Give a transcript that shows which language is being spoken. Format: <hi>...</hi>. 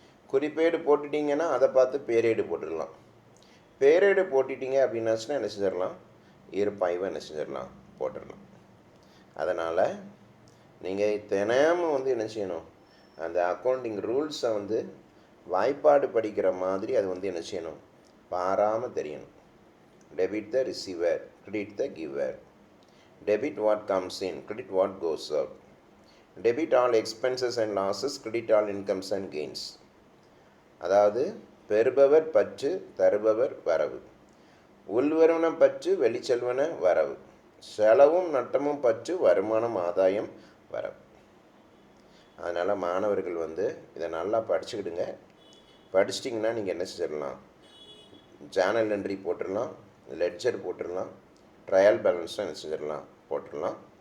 <ta>குறிப்பேடு போட்டுட்டிங்கன்னா அதை பார்த்து பேரேடு போட்டுடலாம். பேரேடு போட்டுட்டிங்க அப்படின்னாச்சுன்னா என்ன செஞ்சிடலாம், இருப்பாய்வை என்ன செஞ்சிடலாம், போட்டுடலாம். அதனால் நீங்கள் தினமும் வந்து என்ன செய்யணும், அந்த அக்கௌண்டிங் ரூல்ஸை வந்து வாய்ப்பாடு படிக்கிற மாதிரி அது வந்து என்ன செய்யணும், பாராமல் தெரியணும்.</ta> <en>Debit the receiver, credit the giver. Debit what comes in, credit what goes out. Debit all expenses and losses, credit all incomes and gains.</en> <ta>அதாவது பெறுபவர் பற்று, தருபவர் வரவு. உள்வருவன பற்று, வெளிச்செல்வன வரவு. செலவும் நட்டமும் பற்று, வருமானம் ஆதாயம் வரவு. அதனால் மாணவர்கள் வந்து இதை நல்லா படிச்சுக்கிடுங்க. படிச்சிட்டிங்கன்னா நீங்கள் என்ன செஞ்சிடலாம், ஜேர்னல் என்ட்ரி போட்டுடலாம், லெட்ஜர் போட்டுடலாம், ட்ரையல் பேலன்ஸும் என்ன செஞ்சிடலாம், போட்டுடலாம்.</ta>